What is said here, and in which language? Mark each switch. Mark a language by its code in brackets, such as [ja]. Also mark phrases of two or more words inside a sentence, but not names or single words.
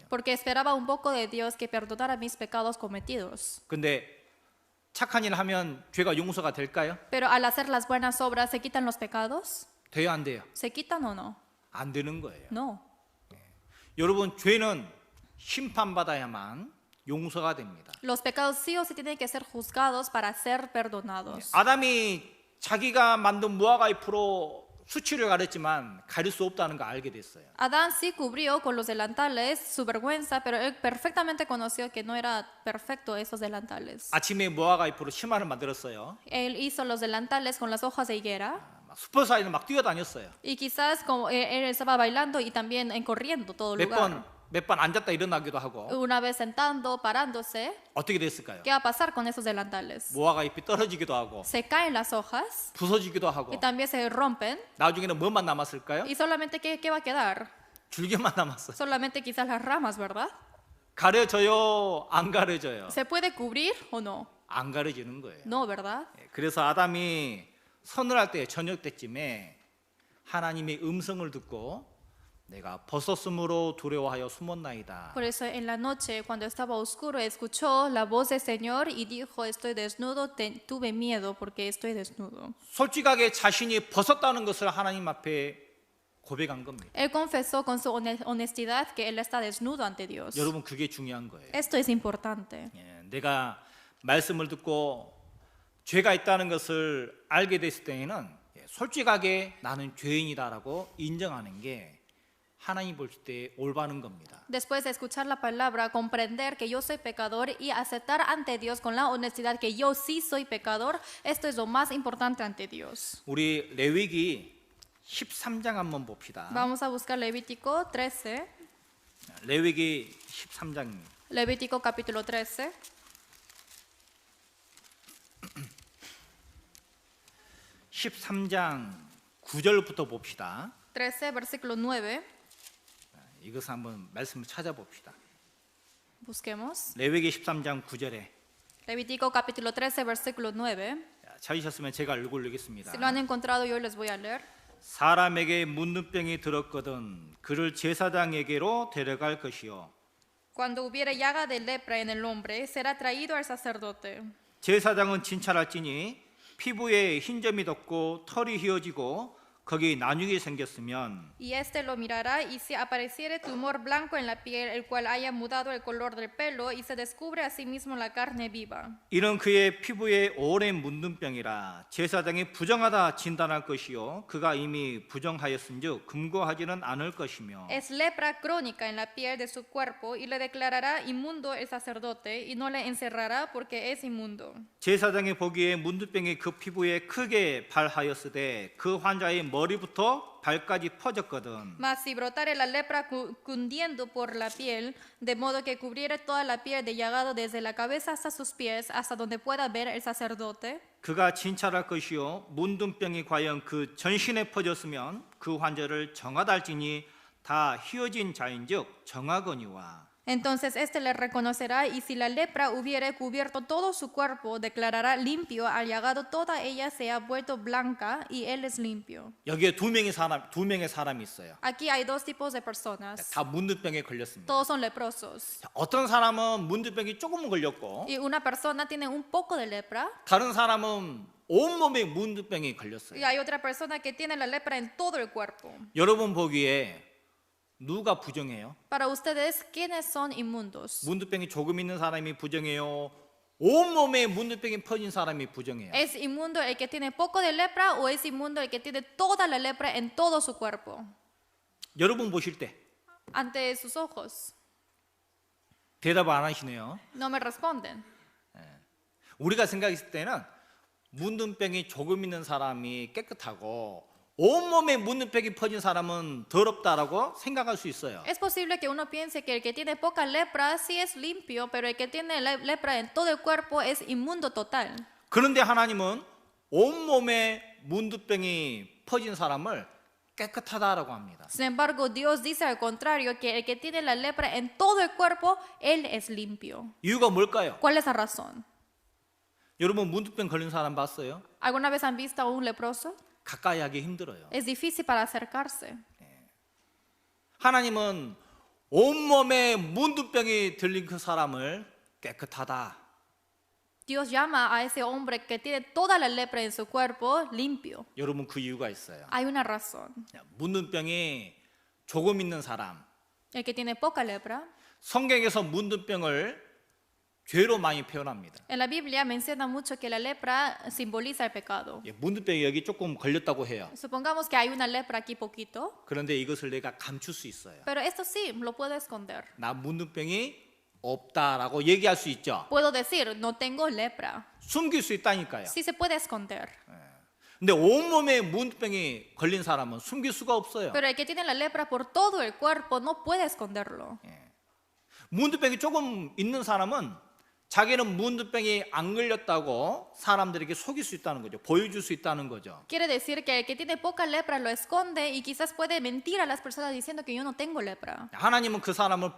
[es] Porque esperaba un poco de Dios que perdonara mis pecados cometidos. [ko] 근데 착한 일 하면 죄가 용서가 될까요? [es] Pero al hacer las buenas obras, ¿se quitan los pecados? [ko] 돼요, 안 돼요? [es] ¿Se quitan o no? [ko] 안 되는 거예요. [es] No. [ko] 여러분 죄는 심판받아야만 용서가 됩니다. [es] Los pecados sí o sí tienen que ser juzgados para ser perdonados. [ko] 아담이 자기가 만든 무화과 잎으로 수치를 가렸지만 가릴 수 없다는 거 알게 됐어요. [es] Adán sí cubrió con los delantales su vergüenza, pero él perfectamente conoció que no era perfecto esos delantales. [ko] 아침에 무화과 잎으로 치마를 만들었어요. [es] Él hizo los delantales con las hojas de higuera [ko] 막 숲을 사이를 막 뛰어다녔어요. [es] y quizás como él estaba bailando y también corriendo todo el lugar. [ko] 몇 번 앉았다 일어나기도 하고. [es] Una vez sentando, parándose, [ko] 어떻게 됐을까요? [es] ¿qué va a pasar con esos delantales? [ko] 무화과 잎이 떨어지기도 하고 [es] Se caen las hojas [ko] 부서지기도 하고 [es] y también se rompen. [ko] 나중에는 뭐만 남았을까요? [es] Y solamente, ¿qué va a quedar? [ko] 줄기만 남았어요. [es] Solamente quizás las ramas, ¿verdad? [ko] 가려져요? 안 가려져요? [es] ¿Se puede cubrir o no? [ko] 안 가려지는 거예요. [es] No, ¿verdad? [ko] 그래서 아담이 서늘할 때 저녁 때쯤에 하나님의 음성을 듣고 내가 벗었으므로 두려워하여 숨었나이다. [es] Por eso en la noche, cuando estaba oscuro, escuchó la voz del Señor y dijo, estoy desnudo, tuve miedo porque estoy desnudo. [ko] 솔직하게 자신이 벗었다는 것을 하나님 앞에 고백한 겁니다. [es] Él confesó con su honestidad que él está desnudo ante Dios. [ko] 여러분 그게 중요한 거예요. [es] Esto es importante. [ko] 예, 내가 말씀을 듣고 죄가 있다는 것을 알게 됐을 때에는 솔직하게 나는 죄인이다라고 인정하는 게 하나님 볼 때 올바른 겁니다. [es] Después de escuchar la palabra, comprender que yo soy pecador y aceptar ante Dios con la honestidad que yo sí soy pecador, esto es lo más importante ante Dios. [ko] 우리 레위기 13장 한번 봅시다. [es] Vamos a buscar Levítico 13, [ko] 레위기 13장입니다. [es] Levítico capítulo 13, [ko] 13장 9절부터 봅시다. [es] 13 versículo 9. [ko] 이것을 한번 말씀을 찾아봅시다. [es] Busquemos. [ko] 레위기 13장 9절에 [es] Levítico capítulo 13 versículo 9. [ko] 찾으셨으면 제가 읽겠습니다. [es] Si lo han encontrado, yo les voy a leer. [ko] 사람에게 문둥병이 들었거든 그를 제사장에게로 데려갈 것이요 [es] Cuando hubiere llaga de lepra en el hombre, será traído al sacerdote. [ko] 제사장은 진찰할지니 피부에 흰 점이 돋고 털이 휘어지고 거기 나뉘게 생겼으면 [es] Y éste lo mirará, y si apareciere tumor blanco en la piel, el cual haya mudado el color del pelo, y se descubre a sí mismo la carne viva. [ko] 이는 그의 피부에 오랜 문둥병이라 제사장이 부정하다 진단할 것이요 그가 이미 부정하였은즉 금고하지는 않을 것이며 [es] Es lepra crónica en la piel de su cuerpo, y le declarará inmundo el sacerdote, y no le encerrará porque es inmundo. [ko] 제사장이 보기에 문둥병이 그 피부에 크게 발하였으되 그 환자의 머리부터 발까지 퍼졌거든. [es] Mas si brotare la lepra cundiendo por la piel, de modo que cubriere toda la piel de llagado desde la cabeza hasta sus pies, hasta donde pueda ver el sacerdote, [ko] 그가 진찰할 것이요 문둥병이 과연 그 전신에 퍼졌으면 그 환자를 정하다 할지니 다 휘어진 자인즉 정하거니와. [es] entonces éste le reconocerá, y si la lepra hubiere cubierto todo su cuerpo, declarará limpio al llagado, toda ella se ha vuelto blanca, y él es limpio. [ko] 여기에 두 명의 사람이 있어요. [es] Aquí hay dos tipos de personas. [ko] 다 문둥병에 걸렸습니다. [es] Todos son leprosos. [ko] 어떤 사람은 문둥병이 조금 걸렸고 [es] Y una persona tiene un poco de lepra, [ko] 다른 사람은 온몸에 문둥병이 걸렸어요. [es] y hay otra persona que tiene la lepra en todo el cuerpo. [ko] 여러분 보기에 누가 부정해요? [es] Para ustedes, ¿quiénes son inmundos? [ko] 문둥병이 조금 있는 사람이 부정해요? 온몸에 문둥병이 퍼진 사람이 부정해요? [es] ¿Es inmundo el que tiene poco de lepra o es inmundo el que tiene toda la lepra en todo su cuerpo? [ko] 여러분 보실 때 [es] Ante sus ojos. [ko] 대답 안 하시네요. [es] No me responden. [ko] 우리가 생각했을 때는 문둥병이 조금 있는 사람이 깨끗하고 온몸에 문둥병이 퍼진 사람은 더럽다라고 생각할 수 있어요. [es] Es posible que uno piense que el que tiene poca lepra sí es limpio, pero el que tiene lepra en todo el cuerpo es inmundo total. [ko] 그런데 하나님은 온몸에 문둥병이 퍼진 사람을 깨끗하다라고 합니다. [es] Sin embargo, Dios dice al contrario, que el que tiene la lepra en todo el cuerpo, él es limpio. [ko] 이유가 뭘까요? [es] ¿Cuál es la razón? [ko] 여러분 문둥병 걸린 사람 봤어요? [es] ¿Alguna vez han visto a un leproso? [ko] 가까이 하기 힘들어요. [es] Es difícil para acercarse. [ko] 하나님은 온몸에 문둥병이 들린 그 사람을 깨끗하다. [es] Dios llama a ese hombre que tiene toda la lepra en su cuerpo limpio. [ko] 여러분 그 이유가 있어요. [es] Hay una razón. [ko] 문둥병이 조금 있는 사람. [es] El que tiene poca lepra. [ko] 성경에서 문둥병을 죄로 많이 표현합니다. [es] En la Biblia menciona mucho que la lepra simboliza el pecado. [ko] 문둥병이 여기 조금 걸렸다고 해요. [es] Supongamos que hay una lepra aquí poquito, [ko] 그런데 이것을 내가 감출 수 있어요. [es] pero esto sí lo puedo esconder. [ko] 나 문둥병이 없다라고 얘기할 수 있죠. [es] Puedo decir, no tengo lepra. [ko] 숨길 수 있다니까요. [es] Sí se puede esconder. [ko] 근데 온몸에 문둥병이 걸린 사람은 숨길 수가 없어요. [es] Pero el que tiene la lepra por todo el cuerpo no puede esconderlo. [ko] 문둥병이 조금 있는 사람은 자기는 문둥병이 안 걸렸다고 사람들에게 속일 수 있다는 거죠. 보여줄 수 있다는 거죠. [es] Quiere decir que el que tiene poca lepra lo esconde y quizás puede mentir a las personas diciendo que yo no tengo lepra.